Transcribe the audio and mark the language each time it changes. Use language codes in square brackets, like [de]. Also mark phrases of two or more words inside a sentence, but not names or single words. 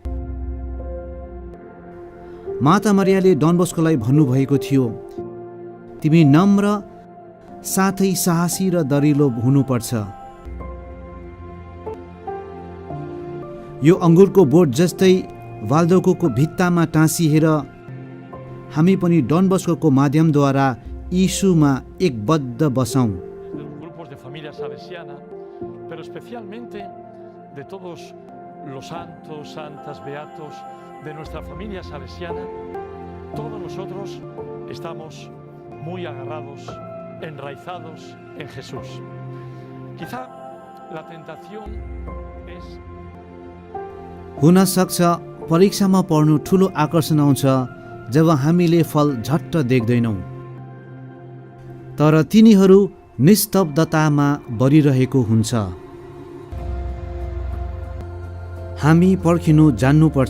[ne] माता मरियाले डन बस्कोलाई भन्नुभएको थियो, तिमी नम्र साथै साहसी र दरिलो हुनुपर्छ। यो अङ्गुरको बोट जस्तै वाल्दोको भित्तामा टाँसिएर हामी पनि डन बस्कोको माध्यमद्वारा यीशुमा एकबद्ध बसौँ। [es] De los grupos de familia salesiana, pero especialmente de todos los santos, santas, beatos de nuestra familia salesiana, todos nosotros estamos muy agarrados, enraizados en Jesús. Quizá la tentación es [ne] हुन सक्छ परीक्षामा पढ्नु ठुलो आकर्षण आउँछ जब हामीले फल झट्ट देख्दैनौँ, तर तिनीहरू निस्तब्धतामा बढिरहेको हुन्छ। हामी पर्खिनु जान्नुपर्छ।